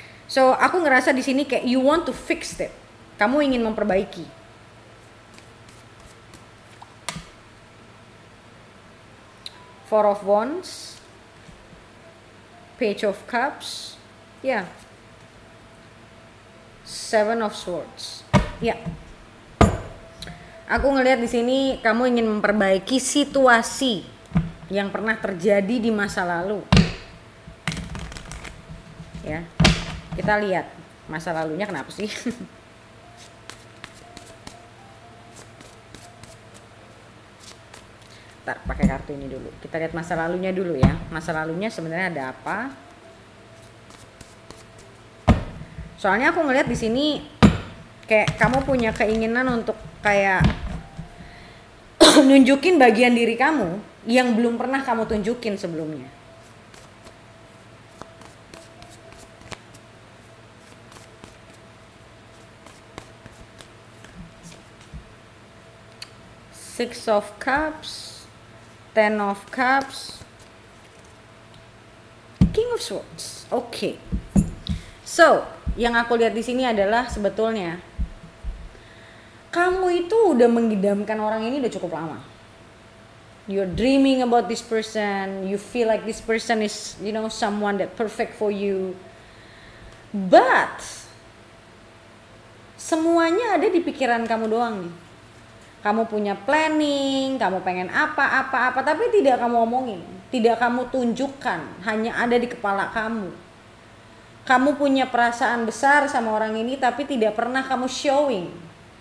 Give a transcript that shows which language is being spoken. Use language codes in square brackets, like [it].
[id] So, aku ngerasa di sini kayak [en] you want to fix it. [id] Kamu ingin memperbaiki. [en] Four of Wands, Page of Cups, ya, Seven of Swords, ya. [id] Aku ngelihat di sini kamu ingin memperbaiki situasi yang pernah terjadi di masa lalu, ya. Kita lihat masa lalunya kenapa sih. Ntar pakai kartu ini dulu. Kita lihat masa lalunya dulu, ya. Masa lalunya sebenarnya ada apa? Soalnya aku ngelihat di sini kayak kamu punya keinginan untuk kayak nunjukin bagian diri kamu yang belum pernah kamu tunjukin sebelumnya. [en] Six of Cups, Ten of Cups, King of Swords. [id] Oke. So, yang aku lihat di sini adalah sebetulnya kamu itu udah mengidamkan orang ini udah cukup lama. [en] You're dreaming about this person, you feel like this person is, someone that perfect for you. [id] But semuanya ada di pikiran kamu doang nih. Kamu punya planning, kamu pengen apa, tapi tidak kamu omongin, tidak kamu tunjukkan, hanya ada di kepala kamu. Kamu punya perasaan besar sama orang ini, tapi tidak pernah kamu showing.